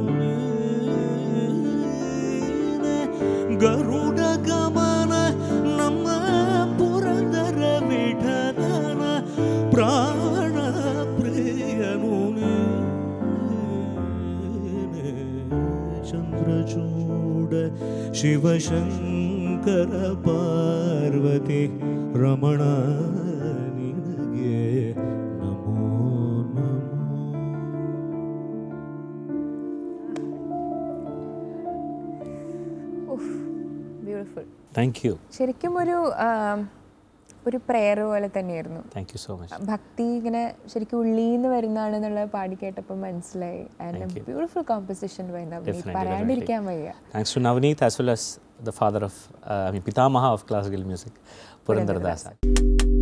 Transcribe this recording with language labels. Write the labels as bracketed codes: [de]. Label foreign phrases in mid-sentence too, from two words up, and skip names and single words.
[kn] ಗರುಡ ಗಮನ ನಮ್ಮ ಪುರಂದರ ವಿಠಲನ ಪ್ರಾಣ ಪ್ರಿಯನು ಚಂದ್ರಚೂಡ ಶಿವಶಂಕರ ಪಾರ್ವತಿ ರಮಣ ನಿನಗೆ ನಮೋ ನಮೋ. [ml] ബ്യൂട്ടിഫുൾ. [en] Thank you. [ml] ശരിക്കും ഒരു പ്രെയർ പോലെ തന്നെയായിരുന്നു. [en] Thank you so much. [ml] ഭക്തി ഇങ്ങനെ ശരിക്കും ഉള്ളിന്ന് വരുന്നതാണെന്നുള്ളത് പാടി കേട്ടപ്പോൾ മനസ്സിലായി. [en] And beautiful composition by നവനീത്, [ml] പറയാണ്ടിരിക്കാൻ വയ്യ. [en] Thanks to നവനീത് as well as the father of, Pitamaha of classical music, Purandaradasa.